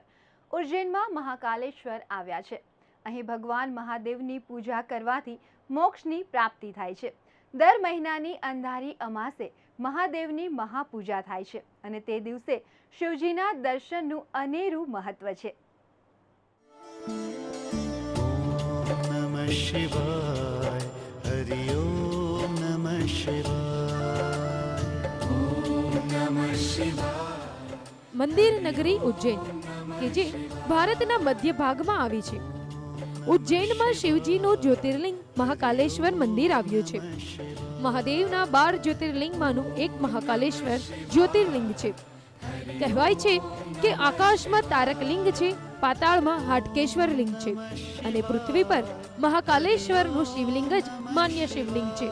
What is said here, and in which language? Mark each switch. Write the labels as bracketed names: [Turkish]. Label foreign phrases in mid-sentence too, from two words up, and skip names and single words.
[Gujarati] ઉજ્જૈનમાં મહાકાલેશ્વર આવ્યા છે। અહીં ભગવાન મહાદેવની પૂજા કરવાથી મોક્ષની પ્રાપ્તિ થાય છે। દર મહિનાની અંધારી અમાસે મહાદેવની મહાપૂજા થાય છે અને તે દિવસે શિવજીના દર્શનનું અનેરું મહત્વ છે। [Sanskrit] शिवाय हरि ओम नमः शिवाय ओम नमः शिवाय। [Gujarati] મંદિર નગરી ઉજ્જૈન કે જે ભારતના મધ્ય ભાગમાં આવી છે। ઉજ્જૈનમાં શિવજીનું જ્યોતિર્લિંગ મહાકાલેશ્વર મંદિર આવ્યું છે। મહાદેવના 12 જ્યોતિર્લિંગમાંનું એક મહાકાલેશ્વર જ્યોતિર્લિંગ છે। કહેવાય છે કે આકાશમાં તારક લિંગ છે, પાતાળમાં હાટકેશ્વર લિંગ છે અને પૃથ્વી પર મહાકાલેશ્વરનું શિવલિંગ જ માન્ય શિવલિંગ છે।